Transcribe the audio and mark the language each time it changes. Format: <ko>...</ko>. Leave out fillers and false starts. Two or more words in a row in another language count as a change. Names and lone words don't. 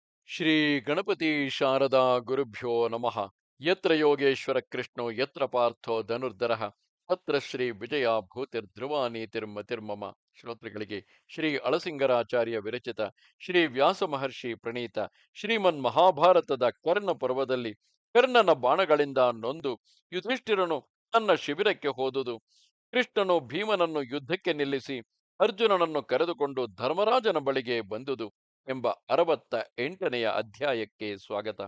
<sa>ಶ್ರೀ ಗಣಪತಿ ಶಾರದಾ ಗುರುಭ್ಯೋ ನಮಃ. ಯತ್ರ ಯೋಗೇಶ್ವರ ಕೃಷ್ಣೋ ಯತ್ರ ಪಾರ್ಥೋ ಧನುರ್ಧರಃ ತತ್ರ ಶ್ರೀ ವಿಜಯ ಭೂತಿರ್ಧ್ರುವ ನೀತಿರ್ಮತಿರ್ಮಮ.</sa> <kn>ಶ್ರೋತೃಗಳಿಗೆ ಶ್ರೀ ಅಳಸಿಂಗರಾಚಾರ್ಯ ವಿರಚಿತ ಶ್ರೀ ವ್ಯಾಸ ಮಹರ್ಷಿ ಪ್ರಣೀತ ಶ್ರೀಮನ್ ಮಹಾಭಾರತದ ಕರ್ಣ ಪರ್ವದಲ್ಲಿ ಕರ್ಣನ ಬಾಣಗಳಿಂದ ನೊಂದು ಯುಧಿಷ್ಠಿರನು ತನ್ನ ಶಿಬಿರಕ್ಕೆ ಹೋದುದು, ಕೃಷ್ಣನು ಭೀಮನನ್ನು ಯುದ್ಧಕ್ಕೆ ನಿಲ್ಲಿಸಿ ಅರ್ಜುನನನ್ನು ಕರೆದುಕೊಂಡು ಧರ್ಮರಾಜನ ಬಳಿಗೆ ಬಂದುದು ಎಂಬ 68ನೆಯ ಅಧ್ಯಾಯಕ್ಕೆ ಸ್ವಾಗತ.</kn>